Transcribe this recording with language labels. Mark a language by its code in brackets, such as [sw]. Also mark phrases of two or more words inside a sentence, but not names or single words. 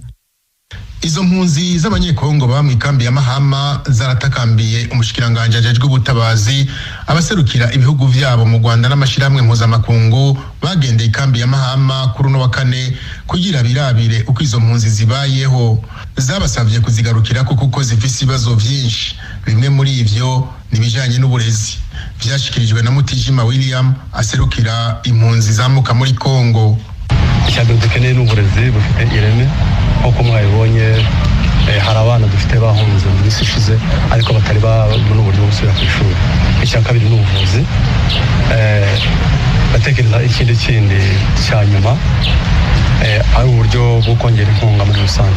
[rn] Izo mpunzi z'abanyekongo ba mu ikambi ya Mahama zaratakambiye umushikiranganje ajejwe ubutabazi abaserukira ibihugu vyabo mu Rwanda n'amashiramwe mpuzamakungu bagendeye ikambi ya Mahama kuri no wa kane kugira birabire uko izo mpunzi zibayeho. Zabasavye kuzigarukira kuko zifise ibibazo vyinshi, bimwe muri ivyo nibijanye n'uburezi. Vyashikirijwe na Mutijima William aserukira impunzi zamuka muri Kongo. [rw] Icyado dukeneye n'uburezi bufite ireme uko mwabibonye. Hari abana dufite bahunze mu minsi ishize ariko batari babona uburyo bwo gusubira ku ishuri. Icya kabiri ni ubuvuzi. Batekereza ikindi cya nyuma ari uburyo bwo kongera inkunga muri rusange.